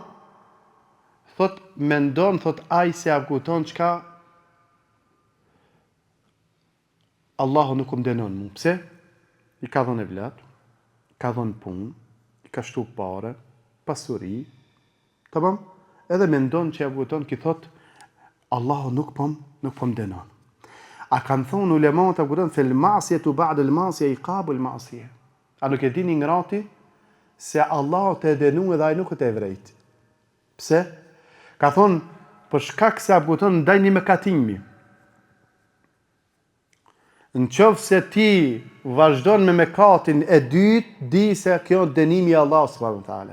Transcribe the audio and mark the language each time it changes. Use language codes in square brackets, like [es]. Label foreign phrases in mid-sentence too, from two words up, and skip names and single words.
[sq] Thot mendon thot ai se akuton çka Allahu nuk më dënon mu. Pse? I ka dhënë evlat, ka dhënë punë, i ka shtu pare, pasuri, tamam? Edhe mendon që akuton ki thot Allahu nuk po më dënon. A kanë thonë ulemat [ar] السكوت في المعصية بعد المعصية عقاب المعصية. [sq] A nuk e dini ngrati se Allahu të dënon edhe ai nuk të vrejt. Pse? Ka thonë për shkak se akuton ndaj një mëkatimi. Në qoftë se ti vazhdon me mëkatin e dytë, di se kjo dënimi i Allahut [ar] سبحانه وتعالى.